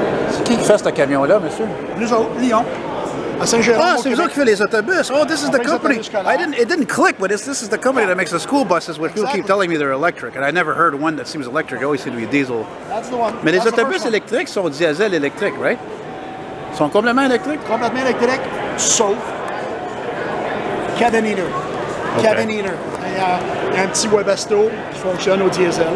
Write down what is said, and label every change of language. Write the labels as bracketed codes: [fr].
[fr] C'est qui fait ce camion-là, monsieur? Nous autres, Lyon. À Saint-Gérard. Ah, c'est eux qui fait les autobus. [en] Oh, this is the company. It didn't click, but this is the company that makes the school buses, which people keep telling me they're electric, and I never heard one that seems electric. It always seems to be diesel. That's the one. [fr] Mais les autobus électriques sont diesel électriques, [en] right? [fr] Ils sont complètement électriques? Complètement électrique, sauf cabin heater. [en] Okay. Cabin heater. [fr] Il y a un petit Webasto qui fonctionne au diesel.